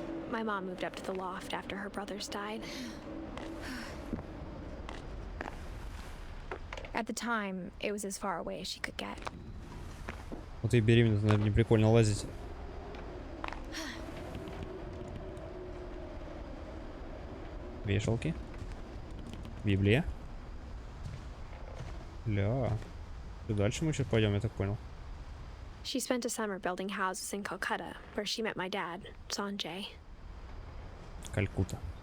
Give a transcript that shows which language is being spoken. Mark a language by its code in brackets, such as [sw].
[en] My mom moved up to the loft after her brothers died. At the time, it was as far away as she could get. [ru] Вот и беременна, наверное, не прикольно лазить. Вешалки. Библия. Ля. И дальше мы сейчас пойдем, я так понял. [en] She spent a summer building houses in Calcutta, where she met my dad, Sanjay. [ru] Калькутта.